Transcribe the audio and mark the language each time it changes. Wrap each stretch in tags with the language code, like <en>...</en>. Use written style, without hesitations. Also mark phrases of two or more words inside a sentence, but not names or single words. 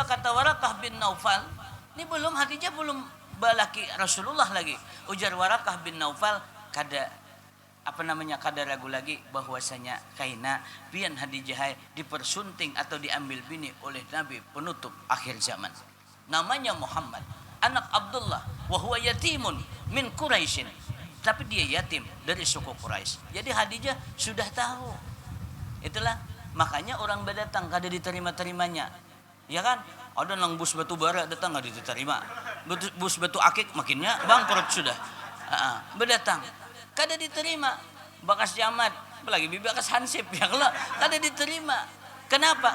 <bjn>Kata Warakah bin Naufal. Ini belum Khadijah belum balaki Rasulullah lagi. Ujar Warakah bin Naufal, kada ragu lagi bahwasanya kaina pian Khadijah dipersunting atau diambil bini oleh Nabi penutup akhir zaman.</bjn> <ar>Namanya Muhammad, anak Abdullah, وهو يتيم من قريش.</ar> <bjn>Tapi dia yatim dari suku Quraisy. Jadi Khadijah sudah tahu. Itulah makanya orang berdatang kada diterima-terimanya. Ya kan? Ada nang bus batu bara datang nggak diterima. Bus batu akik makinnya bangkrut sudah. Berdatang kada diterima. Bakas jamat, apalagi bakas hansip ya kalau kada diterima. Kenapa?</bjn>